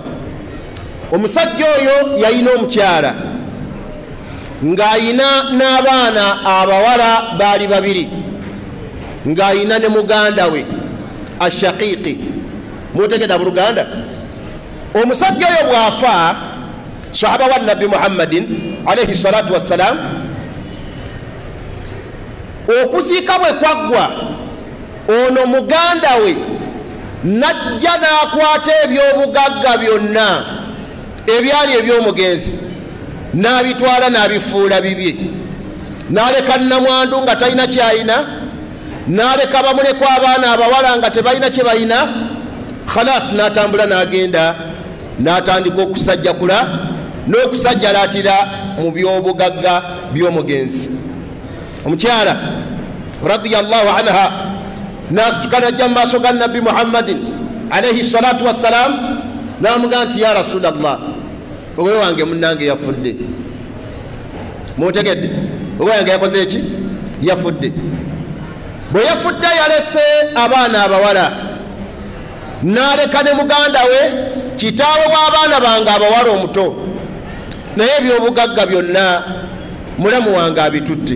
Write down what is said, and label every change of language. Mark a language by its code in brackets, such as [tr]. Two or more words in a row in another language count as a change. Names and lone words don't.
[lg] Omusajja oyo yalina omukyala ng'ayina n'abaana abawala baali babiri, ng'ayina ne muganda we ashaqiqi. Mutegeda buluganda. Omusajja oyo bw'afa, sahaba wa nabbi Muhammadin [ar] عليه الصلاة والسلام, [lg] okuziika bwe kwaggwa, ono muganda we najja n'akwata eby'obugagga byonna ebyali eby'omugenzi n'abitwala n'abifuula bibye, n'aleka nnamwandu nga talina kyayina, n'aleka bamulekwa abaana abawala nga tebalina kye balina. Khalas, n'atambula n'agenda n'atandika okusajjakula n'okusajjalatira mu by'obugagga by'omugenzi. Omukyala [ar] رضي الله عنها [lg] n'asituka n'ajja mu maaso ga nabbi Muhammadin [ar] عليه الصلاة والسلام [lg] n'amugamba nti [ar] يا رسول الله, [lg] owe wange munnange yafudde. Mutegedde? Owe wange yakoze eki? Yafudde. Bwe yafudde yalese abaana abawala n'aleka ne muganda we kitaawe w'abaana bange abawala omuto, naye ebyobugagga byonna mulamu wange abitutte.